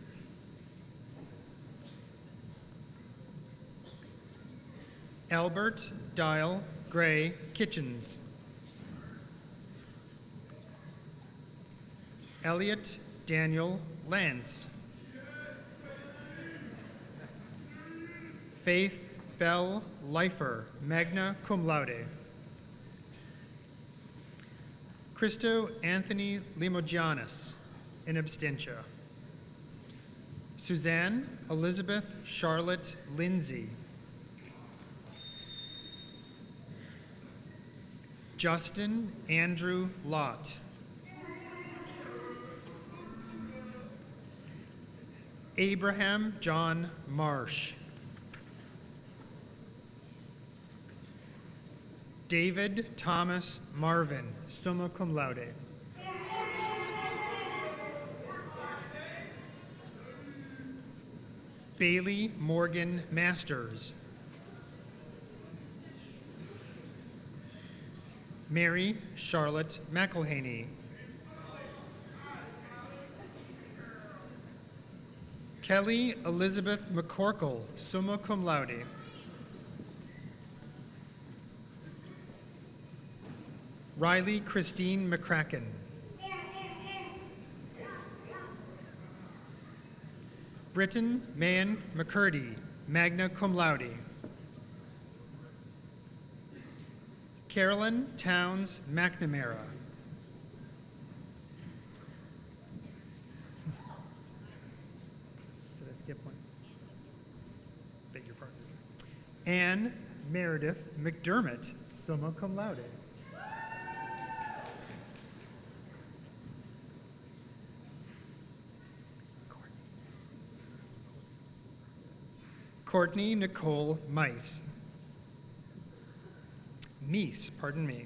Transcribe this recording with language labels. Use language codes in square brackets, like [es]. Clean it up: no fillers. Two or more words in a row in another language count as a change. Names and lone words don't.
[en] Albert Dial Gray Kitchens. Elliot Daniel Lance. Faith Bell Leifer, [la] magna cum laude. [en] Christo Anthony Limogiannis, [la] in absentia. [en] Suzanne Elizabeth Charlotte Lindsay. Justin Andrew Lott. Abraham John Marsh. David Thomas Marvin, [la] summa cum laude. [en] Bailey Morgan Masters. Mary Charlotte McElhaney. Kelly Elizabeth McCorkle, [la] summa cum laude. [en] Riley Christine McCracken. Britton Mann McCurdy, [la] magna cum laude. [en] Carolyn Towns McNamara. Did I skip one? Beg your pardon. Anne Meredith McDermott, [la] summa cum laude. [en] Courtney Nicole Meese, pardon me.